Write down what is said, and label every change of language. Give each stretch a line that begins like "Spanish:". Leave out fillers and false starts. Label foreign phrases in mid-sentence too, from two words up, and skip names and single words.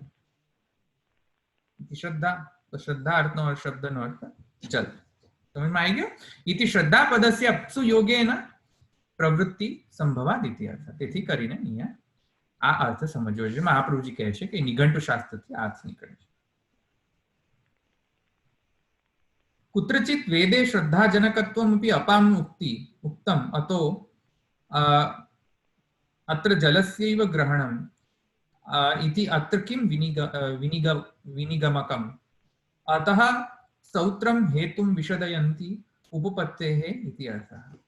Gujarati: શ્રદ્ધા, તો શ્રદ્ધા અર્થનો શબ્દનો અર્થ જલ. સમજમાં આવી ગયો?
Sanskrit: इति श्रद्धा पदस्य अप्सु योगेन प्रवृत्ति संभवादिति अर्थ.
Gujarati: તેથી કરીને અહીંયા આ અર્થ સમજવો જોઈએ. મહાપ્રભુજી કહે છે કે નિઘંટુ શાસ્ત્રથી આ અર્થ નીકળે છે.
Sanskrit: कुत्रचित् वेदे श्रद्धाजनकत्वमपि अपाम् उक्तम् अतो अत्र जलस्यैव ग्रहणम् इति अत्र किं विनिगमकम् अतः सौत्रं हेतुं विशदयन्ति उपपत्तेः इति अर्थः.